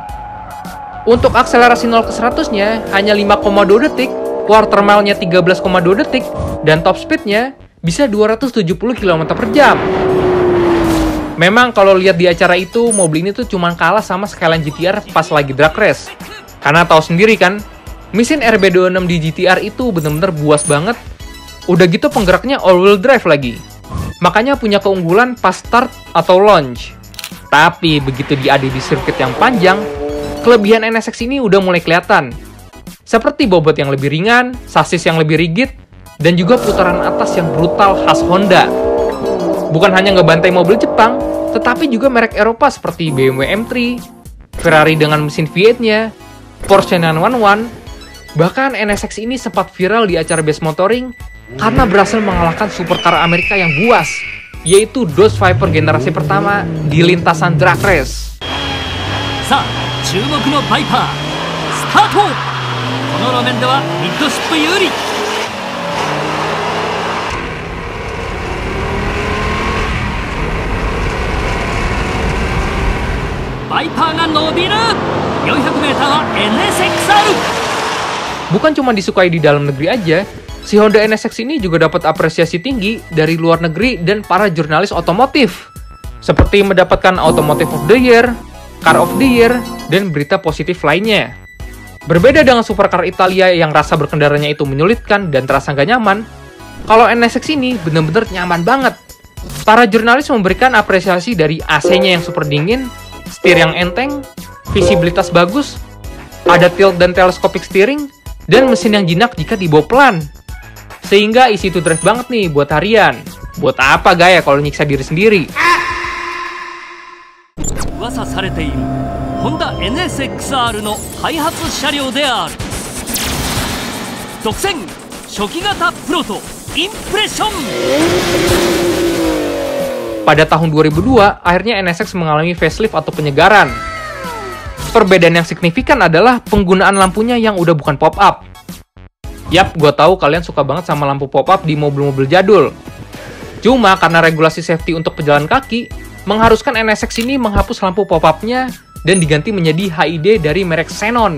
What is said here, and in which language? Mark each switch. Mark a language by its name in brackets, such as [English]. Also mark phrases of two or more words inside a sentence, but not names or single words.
[Indonesian] Untuk akselerasi 0 ke 100-nya hanya 5,2 detik, [English] quarter mile- [Indonesian] nya 13,2 detik, dan [English] top speed- [Indonesian] nya bisa 270 km per jam. Memang kalau lihat di acara itu, mobil ini tuh cuma kalah sama Skyline GTR pas lagi [English] drag race. [Indonesian] Karena tahu sendiri kan, mesin RB26 di GTR itu bener-bener buas banget. Udah gitu penggeraknya [English] all-wheel drive [Indonesian] lagi. Makanya punya keunggulan pas start atau launch. Tapi begitu diadu di sirkuit yang panjang, kelebihan NSX ini udah mulai kelihatan. Seperti bobot yang lebih ringan, sasis yang lebih rigid, dan juga putaran atas yang brutal khas Honda. Bukan hanya ngebantai mobil Jepang, tetapi juga merek Eropa seperti BMW M3, Ferrari dengan mesin V8-nya, Porsche 911, bahkan NSX ini sempat viral di acara Best Motoring karena berhasil mengalahkan supercar Amerika yang buas, yaitu Dodge Viper generasi pertama di lintasan [English] drag race. [Japanese] さあ、注目のバイパー、スタート。この路面ではミッドシップ有利。バイパーが伸びる。400m は NSX-R。 [Indonesian] Bukan cuma disukai di dalam negeri aja, si Honda NSX ini juga dapat apresiasi tinggi dari luar negeri dan para jurnalis otomotif, seperti mendapatkan [English] Automotive of the Year, Car of the Year, [Indonesian] dan berita positif lainnya. Berbeda dengan supercar Italia yang rasa berkendaranya itu menyulitkan dan terasa nggak nyaman, kalau NSX ini bener-bener nyaman banget. Para jurnalis memberikan apresiasi dari AC-nya yang super dingin, setir yang enteng, visibilitas bagus, ada tilt dan [English] telescopic steering, [Indonesian] dan mesin yang jinak jika dibawa pelan. Sehingga [English] easy to drive [Indonesian] banget nih buat harian. Buat apa gaya kalau nyiksa diri sendiri? [Japanese] 噂されているホンダ NSX-R の開発車両である。独占初期型プロトインプレッション。 [Indonesian] Pada tahun 2002, akhirnya NSX mengalami facelift atau penyegaran. Perbedaan yang signifikan adalah penggunaan lampunya yang udah bukan pop-up. Yap, gue tahu kalian suka banget sama lampu pop-up di mobil-mobil jadul. Cuma karena regulasi safety untuk pejalan kaki, mengharuskan NSX ini menghapus lampu pop-up-nya dan diganti menjadi HID dari merek Xenon.